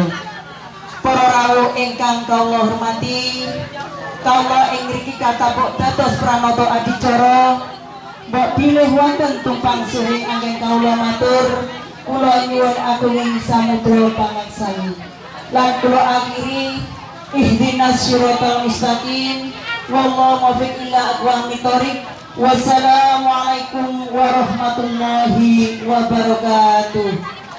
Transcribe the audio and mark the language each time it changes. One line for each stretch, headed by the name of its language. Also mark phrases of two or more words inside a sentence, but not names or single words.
Javanese: Para rawuh ingkang kawula hormati, kawula ing mriki katabuk dados pranata adicara. Mbok bilih wonten tumpang suring anggen kawula matur, kula nyuwun agunging samudra pamaksani. Lan kula akhiri
Arabic: اهدنا الصراط المستقيم والله الموفق إلى أقوم الطريق. والسلام عليكم ورحمة الله وبركاته.